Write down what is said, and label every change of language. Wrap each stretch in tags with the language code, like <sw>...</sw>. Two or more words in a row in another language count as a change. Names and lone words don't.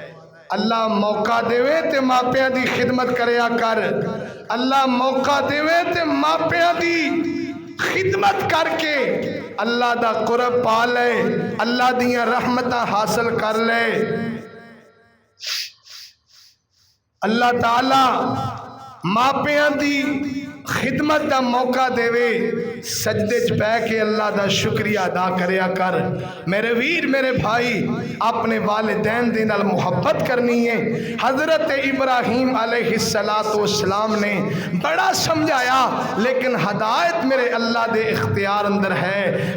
<pa>اللہ موقع دیوے تے ماپیاں دی خدمت کریا کر، اللہ موقع دیوے تے ماپیاں دی خدمت کر کے اللہ دا قرب پا لے، اللہ دیاں رحمتاں حاصل کر لے۔ اللہ تعالی ماپیاں دی خدمت دا موقع دے وے، سجدے چ پہ کے اللہ دا شکریہ ادا کریا کر۔ میرے ویر میرے بھائی، اپنے والدین دے نال محبت کرنی ہے۔ حضرت ابراہیم علیہ السلام نے بڑا سمجھایا، لیکن ہدایت میرے اللہ دے اختیار اندر ہے۔</pa>